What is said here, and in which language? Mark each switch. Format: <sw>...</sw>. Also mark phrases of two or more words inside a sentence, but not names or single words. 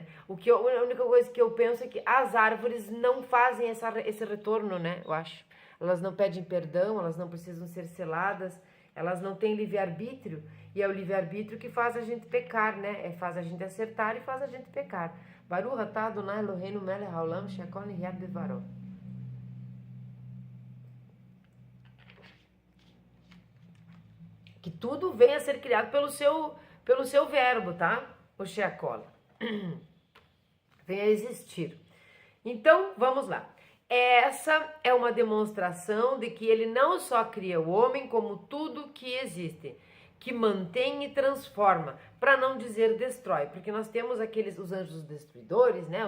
<pt>A única coisa que eu penso é que as árvores não fazem esse retorno, né? Eu acho. Elas não pedem perdão, elas não precisam ser seladas, elas não têm livre-arbítrio, e é o livre-arbítrio que faz a gente pecar, né? Faz a gente acertar e faz a gente pecar.</pt> <he>ברוך אתה אדני אלהינו מלך העולם שהכל נהיה בדברו.</he> <pt>Que tudo venha a ser criado pelo seu verbo, tá? O she'akol. Venha a existir. Então, vamos lá. Essa é uma demonstração de que ele não só cria o homem, como tudo que existe, que mantém e transforma, para não dizer destrói, porque nós temos os anjos destruidores, né?</pt>